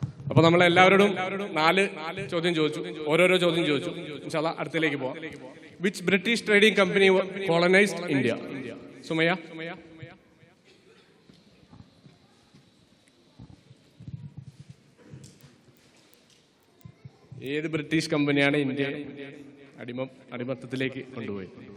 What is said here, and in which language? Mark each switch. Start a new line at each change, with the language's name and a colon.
Malayalam: അപ്പൊ നമ്മൾ എല്ലാവരോടും 4 ചോദ്യം ചോദിച്ചു, ഓരോരോ ചോദ്യം ചോദിച്ചു. ഇൻഷാ അല്ലാഹ് അടുത്തതിലേക്ക് പോവാം.
English: Which British trading company colonized India?
Malayalam: Sumayya, ഏത് ബ്രിട്ടീഷ് കമ്പനിയാണ് ഇന്ത്യ അടിമത്തത്തിലേക്ക് കൊണ്ടുപോയത്?